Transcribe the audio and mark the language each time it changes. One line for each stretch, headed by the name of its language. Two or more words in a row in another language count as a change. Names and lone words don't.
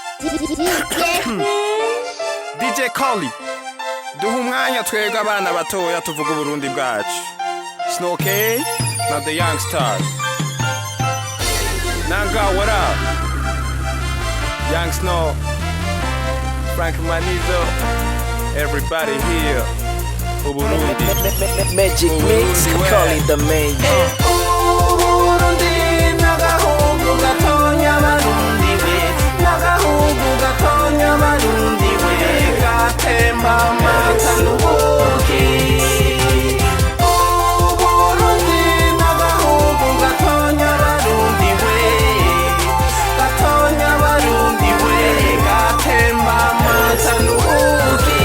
Rundi: DJ Collie duha umwanya twebwe abana batoya tuvuga Uburundi bwacu. Snow K na the Young Stars.
English: Nanga, what up? Young Snow, Frank Manizo, everybody here.
Rundi: Uburundi Magic Mix, Collie the main. Uburundi nagahugu gatonya Barundi we, nagahugu gatonya Barundi we, gatemba amata n'ubuki. Uburundi nagahugu gatonya Barundi we, gatonya Barundi we, gatemba amata n'ubuki.